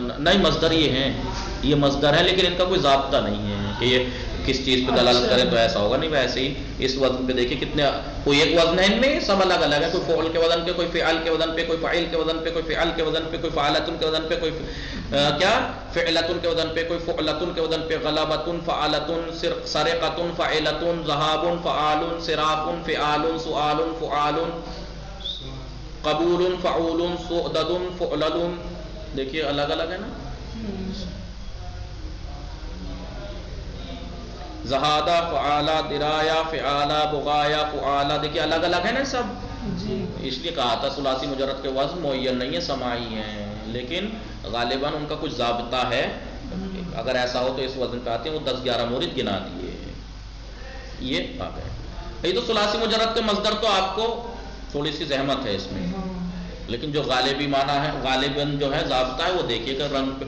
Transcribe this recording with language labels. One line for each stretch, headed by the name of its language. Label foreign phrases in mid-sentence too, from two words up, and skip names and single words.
Urdu: نہیں، مصدر یہ ہیں، یہ مصدر ہے لیکن ان کا کوئی ضابطہ نہیں ہے کہ یہ کس چیز پہ دلالت کرے تو ایسا ہوگا. نہیں، ویسے ہی اس وزن پہ دیکھیں کتنے، کوئی ایک وزن ہے ان میں، سب الگ الگ ہے. کوئی فعل کے وزن پہ، کوئی فعل کے وزن پہ، کوئی فاعل کے وزن پہ، کوئی فعل کے وزن پہ، کوئی فعلتن کے وزن پہ، کوئی کیا فعلتن کے وزن پہ، کوئی فعلتن کے وزن پہ.
Arabic: غلبتن فعلتن، سرقتن فعلتن، ذہابن فعالن، صرافن فعالن، سؤالن فعالن، قبول فعول، سؤدد فعلل.
Urdu: دیکھیے الگ الگ ہے نا.
Arabic: زہادہ فعالہ، درایا فعالہ، بغایا فعالہ.
Urdu: دیکھیے الگ الگ ہے نا سب. اس لیے کہا تھا ثلاثی مجرد کے وزن معین نہیں ہے، سماعی ہیں، لیکن غالباً ان کا کچھ ضابطہ ہے. اگر ایسا ہو تو اس وزن پہ آتے ہیں. وہ 10-11 مورد گنا دیے. یہ بات ہے. یہ تو ثلاثی مجرد کے مصدر تو آپ کو تھوڑی سی زحمت ہے اس میں، لیکن جو غالبی معنی ہے، غالباً جو ہے ضابطہ ہے وہ دیکھیے گا رنگ پہ.